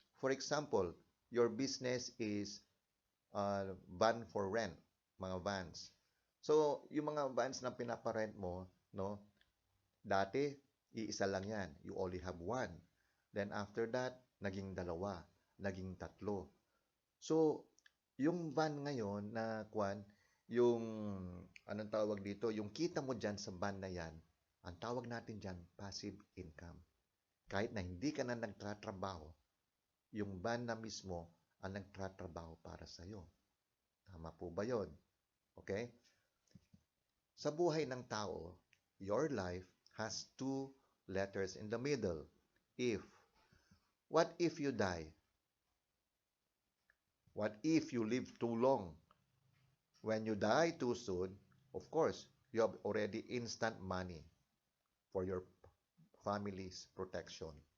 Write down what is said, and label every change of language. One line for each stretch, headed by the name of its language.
English: For example, your business is van for rent, mga vans.
Filipino: So, yung mga vans na pinaparent mo, no, dati, iisa lang yan.
English: You only have one.
Filipino: Then after that, naging 2, naging 3. So, yung van ngayon na yung, anong tawag dito, yung kita mo dyan sa van na yan, ang tawag natin dyan, passive income. Kahit na hindi ka na nagtatrabaho, yung van na mismo ang nagtatrabaho para sa'yo. Tama po ba yun? Okay? Sa buhay ng tao,
English: your life has two letters in the middle. If. What if you die? What if you live too long? When you die too soon, of course, you have already instant money for your family's protection.